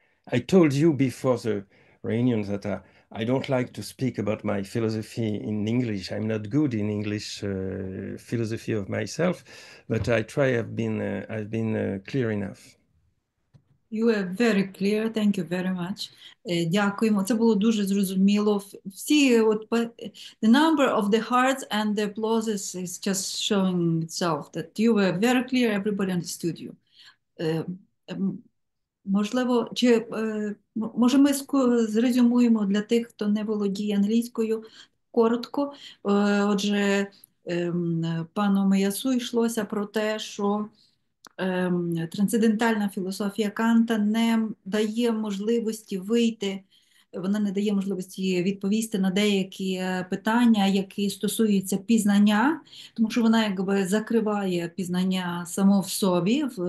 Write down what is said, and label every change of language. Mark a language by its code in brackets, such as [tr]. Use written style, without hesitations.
[en] I told you before the reunion that I don't like to speak about my philosophy in English. I'm not good in English philosophy of myself, but I try. I've been clear enough. You are very clear, thank you very much. [uk] Дякуємо, це було дуже зрозуміло. [en] Всі, the number of the hearts and the applauses is just showing itself that you were very clear, everybody understood you. [uk] Можливо, може ми зрезюмуємо для тих, хто не володіє англійською, коротко. Отже, пану Меясу йшлося про те, що трансцендентальна філософія Канта не дає можливості вийти, вона не дає можливості відповісти на деякі питання, які стосуються пізнання, тому що вона якби закриває пізнання само в собі,